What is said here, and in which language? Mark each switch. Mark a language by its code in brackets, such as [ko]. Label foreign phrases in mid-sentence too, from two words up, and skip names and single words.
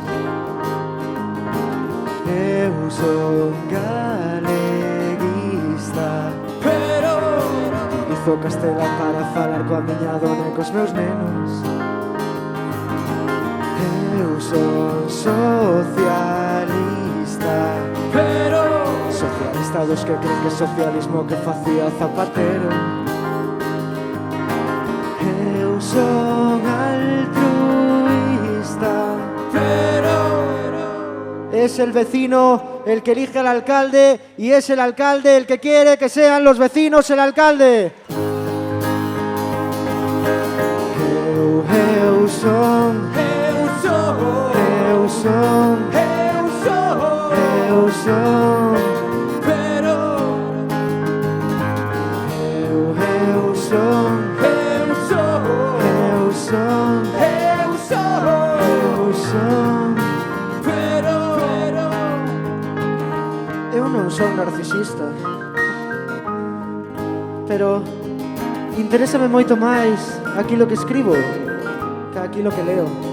[gl] Eu son galeguista, pero utilizo castelán para falar coa miña dona e cos meus nenos. Eu son socialista, pero socialista dos que creen que socialismo que facía Zapatero. Eu son altruista, [es] pero es el vecino el que elige al alcalde y es el alcalde el que quiere que sean los vecinos el alcalde. [gl] Eu son, eu son, eu son, eu son, eu son, pero eu son, eu son, eu son, eu son, eu son, pero eu non son narcisista, pero interésame moito máis aquilo que escribo que aquilo que leo.